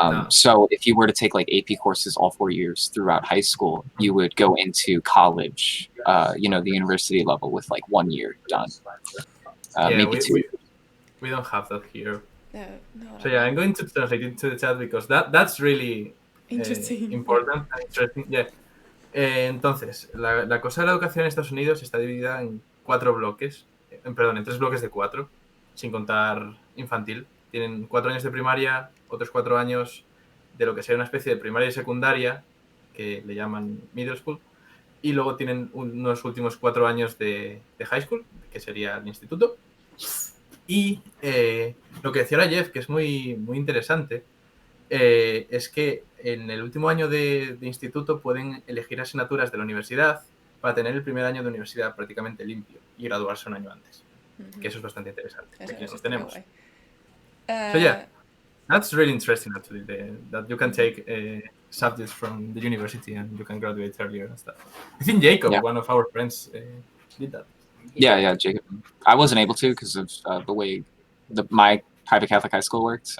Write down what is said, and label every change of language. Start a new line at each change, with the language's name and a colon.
English: So if you were to take like AP courses all 4 years throughout high school, you would go into college, the university level with like 1 year done. Maybe 2. We don't have that here. No. So yeah, I'm going to translate it to the chat because that's really Interesting. important and interesting. Yeah.
Spanish: Entonces, la cosa de la educación en Estados Unidos está dividida en 4 bloques, en 3 bloques de 4, sin contar infantil. Tienen 4 años de primaria, otros 4 años de lo que sería una especie de primaria y secundaria, que le llaman middle school, y luego tienen unos últimos 4 años de high school, que sería el instituto. Y lo que decía ahora Jeff, que es muy, muy interesante, es que en el último año de instituto pueden elegir asignaturas de la universidad para tener el primer año de universidad prácticamente limpio y graduarse un año antes. Que eso es bastante interesante. Aquí lo tenemos.
English: So yeah, that's really interesting actually, that you can take subjects from the university and you can graduate earlier and stuff. I think Jacob, one of our friends, did that. Yeah, Jacob. I wasn't able to because of the way my private Catholic high school worked.